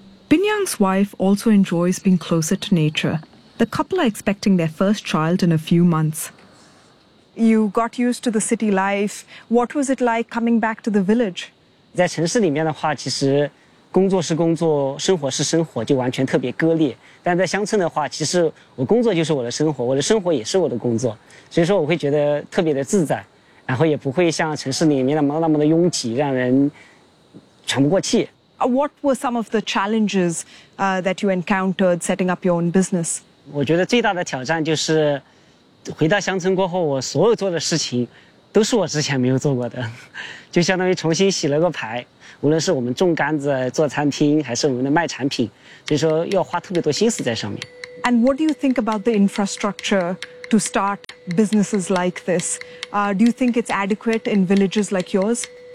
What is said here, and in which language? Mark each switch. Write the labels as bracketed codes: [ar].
[en] Binyang's wife also enjoys being closer to nature. The couple are expecting their first child in a few months. You got used to the city life. What was it like coming back to the village? [zh] 在城市里面的话，其实 工作是工作，生活是生活，就完全特别割裂。但在乡村的话，其实我工作就是我的生活，我的生活也是我的工作，所以说我会觉得特别的自在，然后也不会像城市里面那么拥挤，让人喘不过气。 [en] What were some of the challenges that you encountered setting up your own business? [zh] 我觉得最大的挑战就是回到乡村过后，我所有做的事情都是我之前没有做过的，就相当于重新洗了个牌。无论是我们种甘蔗、做餐厅，还是我们的卖产品，所以说要花特别多心思在上面。 [en] And what do you think about the infrastructure to start businesses like this? Do you think it's adequate in villages like yours?